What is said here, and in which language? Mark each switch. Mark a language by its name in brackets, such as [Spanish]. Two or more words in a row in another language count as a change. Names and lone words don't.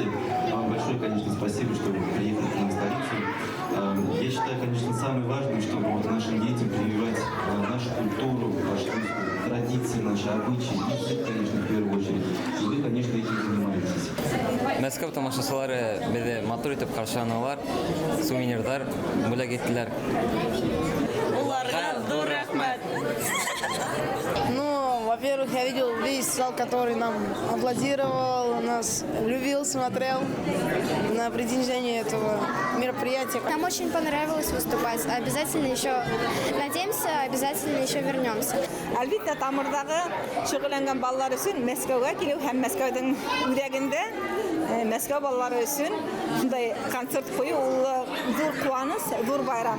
[Russian] Вам большое, конечно, спасибо, что вы приехали к нам в столицу. Я считаю, конечно, самое важное, чтобы вот нашим детям прививать нашу культуру, нашу традиции, наши обычаи, язык, конечно, в первую очередь. И вы, конечно, этим занимаетесь. [Tatar] Мәскәү тамашачылары безне матур итеп каршыланалар, сувенирдар бүләк иттеләр. Уларга зур рәхмәт. [Russian] Ну, во-первых, я видел весь зал, который нам аплодировал, нас любил, смотрел на предвижение этого мероприятия. Нам очень понравилось выступать. Обязательно еще, надеемся, обязательно еще вернемся. [Tatar] Әлбиттә, Тамырдагы шөгыльләнгән балалар өчен Мәскәүгә килү һәм Мәскәүнең үҙәгендә Мәскәү балалары өчен шундай концерт кую ул зур куаныч, зур байрам.